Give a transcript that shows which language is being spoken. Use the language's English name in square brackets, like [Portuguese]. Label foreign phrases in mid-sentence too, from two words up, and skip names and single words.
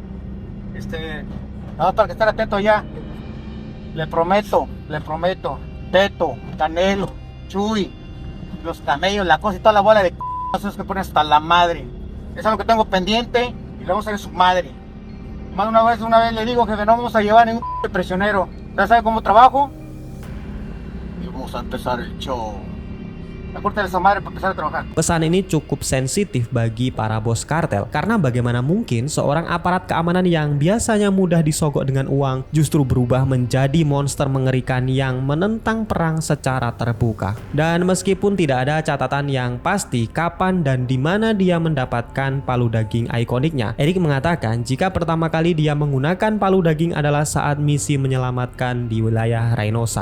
[Spanish] Nada más para que estar atento ya. Le prometo, Teto, Canelo, Chuy, los camellos, la cosa y toda la bola de esos que ponen hasta la madre. Es algo que tengo pendiente y le vamos a hacer su madre. Más una vez le digo que no vamos a llevar ningún prisionero. ¿Ya sabe cómo trabajo? Y vamos a empezar el show. Corta esa madre para empezar a trabajar. [Indonesian] Pesan ini cukup sensitif bagi para bos kartel karena bagaimana mungkin seorang aparat keamanan yang biasanya mudah disogok dengan uang justru berubah menjadi monster mengerikan yang menentang perang secara terbuka. Dan meskipun tidak ada catatan yang pasti kapan dan di mana dia mendapatkan palu daging ikoniknya, Eric mengatakan jika pertama kali dia menggunakan palu daging adalah saat misi menyelamatkan di wilayah Reynosa.